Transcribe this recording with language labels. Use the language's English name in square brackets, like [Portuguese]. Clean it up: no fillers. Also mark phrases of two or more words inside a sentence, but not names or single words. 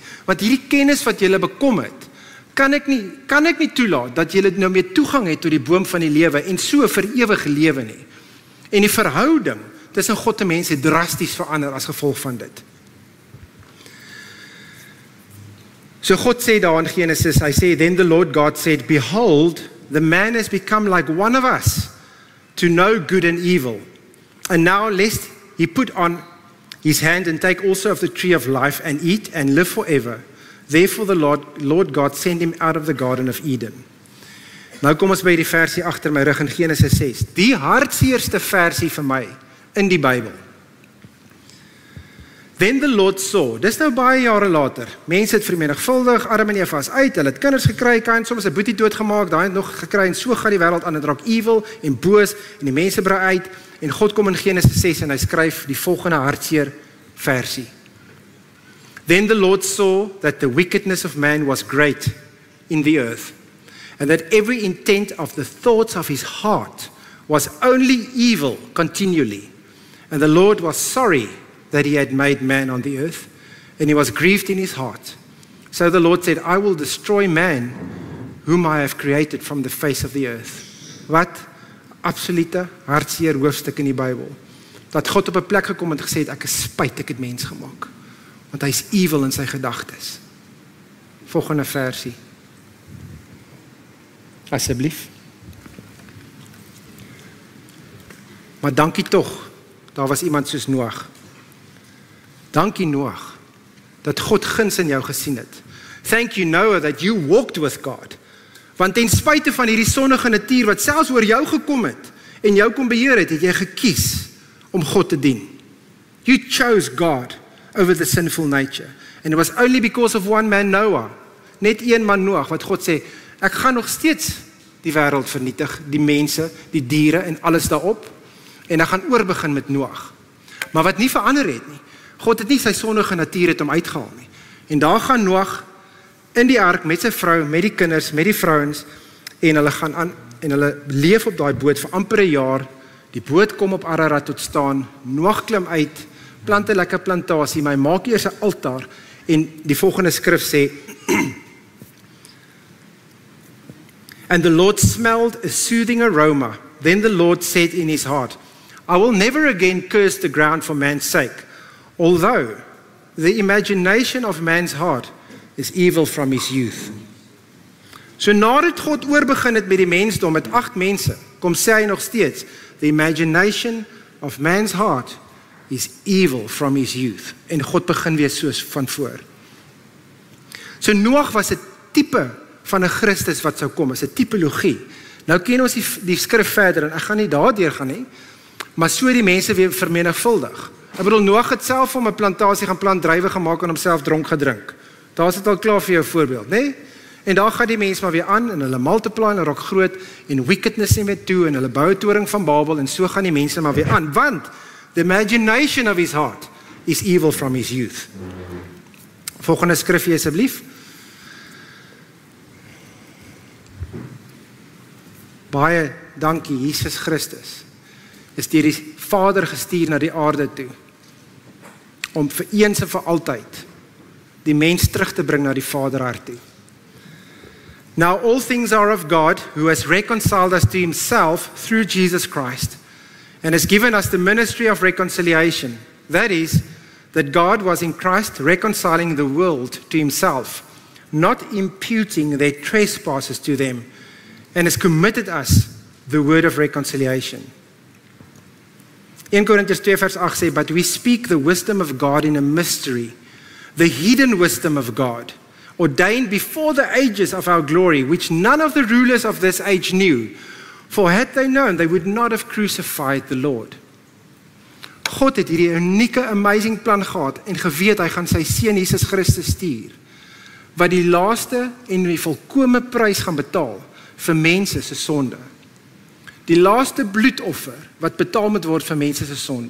[Afrikaans] Want hierdie kennis wat julle bekom het, kan ek nie toelaat dat julle nou meer toegang het tot die boom van die lewe en so vir ewige lewe nie. En die verhouding tussen God en mens het drasties verander as gevolg van dit. So God sê daar in Genesis, hy sê, [English] then the Lord God said, behold, the man has become like one of us, to know good and evil. And now lest he put on his hand and take also of the tree of life and eat and live forever. Therefore the Lord God sent him out of the Garden of Eden. [Afrikaans] Nou kom ons by die versie agter my rug in Genesis 6. Die hartseerste versie vir my in die Bybel. [English] Then the Lord saw, [Afrikaans] dis nou baie jare later, mense het vermenigvuldig, Adam en Eva is uit, hulle het kinders gekry, Kain soms 'n boetie doodgemaak, daai het nog gekry en so gaan die wêreld aan, dit raak evil en boos en die mense brei uit en God kom in Genesis 6 en hy skryf die volgende hartseer versie. [English] Then the Lord saw that the wickedness of man was great in the earth, and that every intent of the thoughts of his heart was only evil continually. And the Lord was sorry that he had made man on the earth, and he was grieved in his heart. So the Lord said, I will destroy man, whom I have created from the face of the earth. [Afrikaans] Wat absolute hartseer hoofstuk in die Bybel. Dat God op 'n plek gekom en gesê het, ek is spyt, ek het mens gemaak. Want hy is evil in sy gedagtes. Volgende versie. Asseblief. Maar dankie tog, daar was iemand soos Noag. Dankie Noag, dat God guns in jou gesien het. [English] Thank you Noah that you walked with God. [Afrikaans] Want ten spyte van hierdie sondige natuur wat selfs oor jou gekom het en jou kom beheer het, het jy gekies om God te dien. [English] You chose God over the sinful nature. And it was only because of one man Noah, [Afrikaans] net een man Noag, wat God sê, ek gaan nog steeds die wêreld vernietig, die mense, die diere en alles daarop, en ek gaan oorbegin met Noag. Maar wat nie verander het nie, God het nie sy sondige natuur het hom uitgehaal nie. En daar gaan Noag in die ark met sy vrou, met die kinders, met die vrouens, en hulle gaan aan, en hulle leef op daai boot vir amper 'n jaar. Die boot kom op Ararat tot staan, Noag klim uit, plant 'n lekker plantasie, maar hy maak eers 'n altaar, en die volgende skrif sê, [English] and the Lord smelled a soothing aroma. Then the Lord said in his heart, I will never again curse the ground for man's sake, although the imagination of man's heart is evil from his youth. [Afrikaans] So nadat God oorbegin het met die mensdom met 8 mense, kom sê hy nog steeds, [English] the imagination of man's heart is evil from his youth. [Afrikaans] En God begin weer soos van voor. So Noag was 'n tipe van 'n Christus wat sou kom, is 'n tipologie. Nou ken ons die skrif verder en ek gaan nie daardeur gaan nie, maar so die mense weer vermenigvuldig. Ek bedoel, Noag het self om 'n plantasie gaan plant, druiwe gemaak en homself dronk gedrink. Daar is dit al klaar vir jou voorbeeld, né? En daar gaan die mense maar weer aan en hulle multiply en hulle raak groot en wickedness neem weer toe en hulle bou 'n toring van Babel en so gaan die mense maar weer aan, want [English] the imagination of his heart is evil from his youth. [Afrikaans] Volgende skrifgie asseblief. Baie dankie, Jesus Christus is deur die Vader gestuur na die aarde toe, om vir eens en vir altyd die mens terug te bring na die Vaderhart toe. [English] Now all things are of God, who has reconciled us to himself through Jesus Christ, and has given us the ministry of reconciliation. That is, that God was in Christ reconciling the world to himself, not imputing their trespasses to them, and has committed us the word of reconciliation. [Afrikaans] 1 Corinthians 2 vers 8 sê, [English] but we speak the wisdom of God in a mystery, the hidden wisdom of God, ordained before the ages of our glory, which none of the rulers of this age knew. For had they known, they would not have crucified the Lord. [Afrikaans] God het hierdie unieke, amazing plan gehad en geweet hy gaan sy seun Jesus Christus stuur, wat die laaste en die volkome prys gaan betaal vir mense se sonde. Die laaste bloedoffer wat betaal moet word vir mense se sonde.